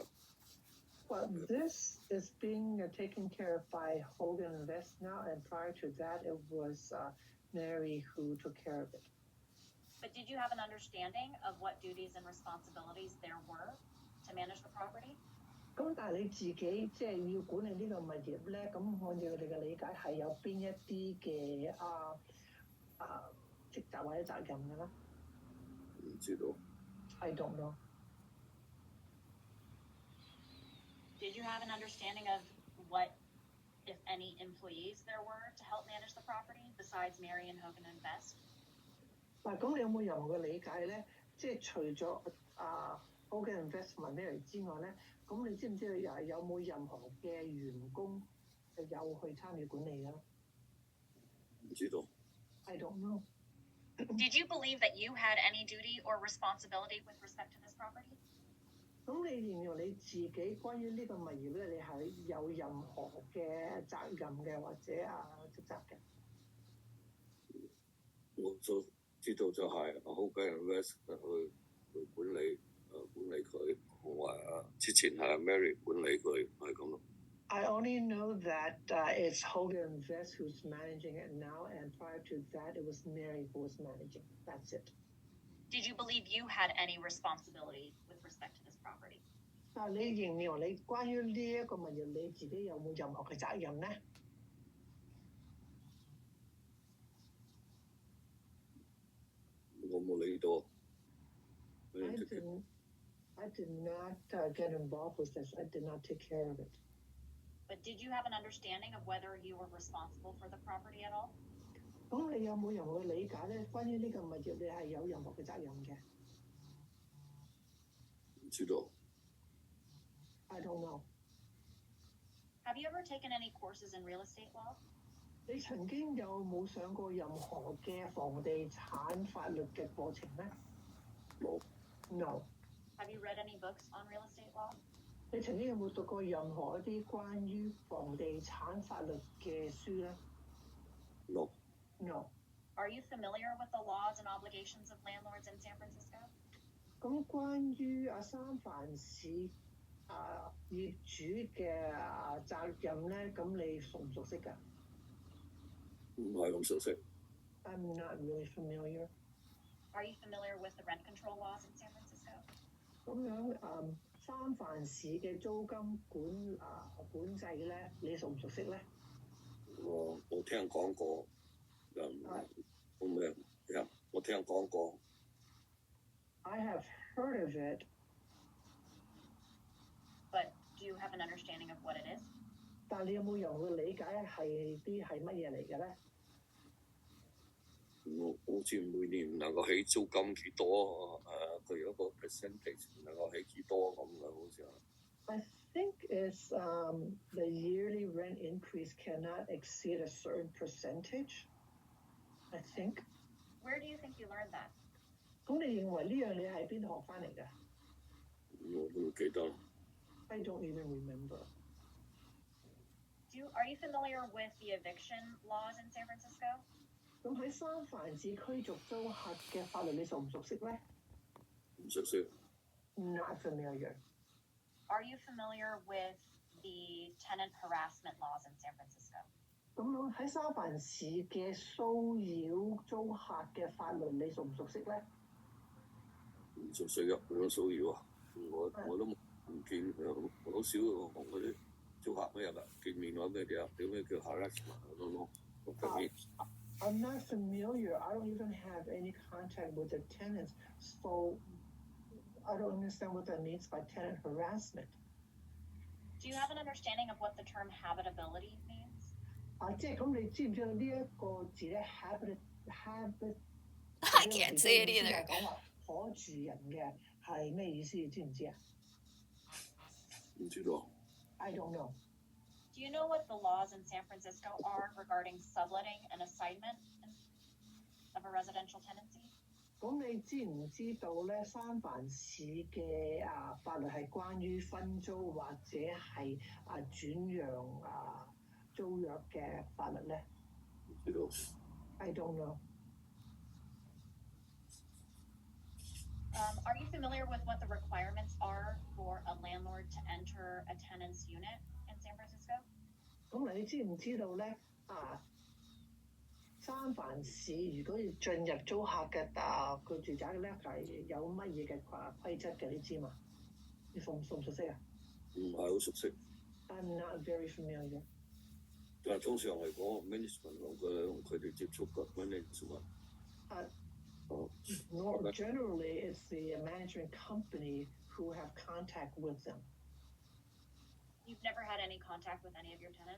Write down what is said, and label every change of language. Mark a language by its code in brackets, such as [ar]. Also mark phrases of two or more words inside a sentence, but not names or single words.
[en] Well, this is being taken care of by Hogan and West now, and prior to that, it was Mary who took care of it. But did you have an understanding of what duties and responsibilities there were to manage the property? [yue] 咁但係你自己即係要管理呢個物業咧，咁按照你嘅理解係有邊一啲嘅職責或者責任嘅咧？唔知道。 [en] I don't know. Did you have an understanding of what, if any, employees there were to help manage the property besides Mary and Hogan and Best? [yue] 嗱，咁你有冇任何嘅理解咧？即係除咗 Hogan and Best 同埋 Mary 之外咧，咁你知唔知道有冇任何嘅員工有去參與管理嘅？唔知道。 [en] I don't know. Did you believe that you had any duty or responsibility with respect to this property? [yue] 咁你形容你自己關於呢個物業咧，你係有任何嘅責任嘅或者職責嘅？我所知道就係 Hogan and West 去管理佢，同埋之前係Mary 管理佢，係咁咯。 [en] I only know that it's Hogan and West who's managing it now, and prior to that, it was Mary who was managing. That's it. Did you believe you had any responsibility with respect to this property? [yue] 嗱，你形容你關於呢一個物業，你自己有冇任何嘅責任咧？我冇理到。 [en] I did not get involved with this. I did not take care of it. But did you have an understanding of whether you were responsible for the property at all? [yue] 咁你有冇任何嘅理解咧？關於呢個物業，你係有任何嘅責任嘅？唔知道。 [en] I don't know. Have you ever taken any courses in real estate law? [yue] 你曾經有冇上過任何嘅房地產法律嘅課程咧？冇。 [en] No. Have you read any books on real estate law? [yue] 你曾經有冇讀過任何一啲關於房地產法律嘅書咧 [en] No. No. Are you familiar with the laws and obligations of landlords in San Francisco? [yue] 咁關於三藩市業主嘅責任咧，咁你熟唔熟悉㗎？唔係咁熟悉。 [en] I'm not really familiar. Are you familiar with the rent control laws in San Francisco? [yue] 咁樣三藩市嘅租金管制咧，你熟唔熟悉咧？我聽講過，我聽講過。 [en] I have heard of it. But do you have an understanding of what it is? [yue] 但你有冇任何理解係乜嘢嚟嘅咧？我好似每年能夠起租金幾多佢有一個 percentage 能夠起幾多咁嘅，好似係。 [en] I think it's the yearly rent increase cannot exceed a certain percentage. I think. Where do you think you learned that? [yue] 咁你認為呢樣嘢喺邊度學翻嚟嘅？我都唔記得。 [en] I don't even remember. Are you familiar with the eviction laws in San Francisco? [yue] 咁喺三藩市驅逐租客嘅法律，你熟唔熟悉咧？唔熟悉。 [en] Not familiar. Are you familiar with the tenant harassment laws in San Francisco? [yue] 咁喺三藩市嘅騷擾租客嘅法律，你熟唔熟悉咧？唔熟悉㗎，點樣騷擾啊？我都唔見，我好少同嗰啲租客咩入見面或者點咩叫 harassment 咯。 [en] I'm not familiar. I don't even have any contact with the tenants, so I don't understand what that means by tenant harassment. Do you have an understanding of what the term habitability means? [yue] 即係咁，你知唔知道呢一個字咧 habit [en] I can't say it either. [yue] 講話可住人嘅係咩意思？知唔知啊？唔知道。 [en] I don't know. Do you know what the laws in San Francisco are regarding subletting and assignment of a residential tenancy? [yue] 咁你知唔知道咧？三藩市嘅法律係關於分租或者係轉讓租約嘅法律咧？唔知道。 [en] I don't know. Are you familiar with what the requirements are for a landlord to enter a tenant's unit in San Francisco? [yue] 咁你知唔知道咧？三藩市如果要進入租客嘅個住宅咧，係有乜嘢嘅規則嘅？你知嘛？你熟唔熟悉啊？唔係好熟悉。 [en] I'm not very familiar. [yue] 但係通常嚟講 ，management 同佢哋接觸嘅 management。 [en] Generally, it's the management company who have contact with them. You've never had any contact with any of your tenants?